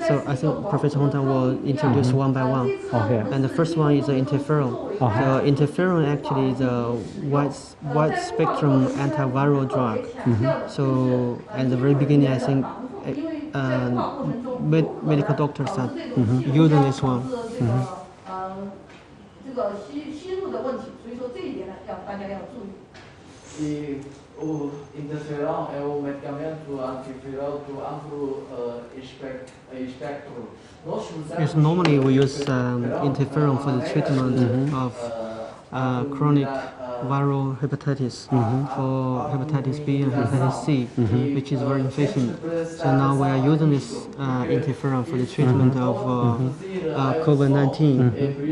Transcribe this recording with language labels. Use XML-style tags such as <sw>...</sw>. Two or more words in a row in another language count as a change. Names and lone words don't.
<en>So I think Professor Hong Tan will introduce one by one. Okay. And the first one is interferon. So interferon actually is a wide spectrum antiviral drug. So at the very beginning, I think medical doctors are using this one.</en> <zh>这个吸入的问题，所以说这一点呢，大家要注意。</zh> <pt>E o interferon é o medicamento antiviral do amplo espectro. Nós usamos</pt> <en>Yes, normally we use interferon for the treatment of chronic viral hepatitis, for hepatitis B and hepatitis C, which is very efficient. So now we are using this interferon for the treatment of COVID-19.</en>